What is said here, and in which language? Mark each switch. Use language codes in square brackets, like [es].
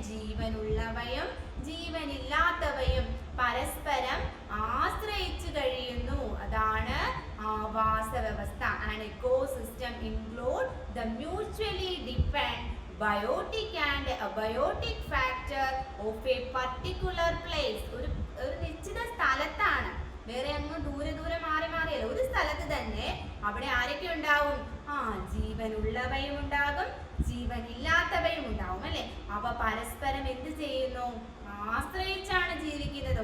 [ml] ജീവനുള്ളവയും ജീവനില്ലാത്തവയും പരസ്പരം ആശ്രയിച്ചു കഴിയുന്നു, അതാണ് ആവാസ വ്യവസ്ഥ. [en] An ecosystem include the mutually dependent biotic and abiotic factor of a particular place. [ml] ഒരു നിശ്ചിത സ്ഥലത്താണ്, വേറെ അങ്ങ് ദൂരെ ദൂരെ മാറി മാറിയല്ല, ഒരു സ്ഥലത്ത് തന്നെ അവിടെ ആരൊക്കെ ഉണ്ടാവും, ജീവനുള്ളവയും ഉണ്ടാകും ജീവനില്ലാത്തവയും ഉണ്ടാവും അല്ലെ. അവ പരസ്പരം എന്ത് ചെയ്യുന്നു, ആശ്രയിച്ചാണ് ജീവിക്കുന്നത്.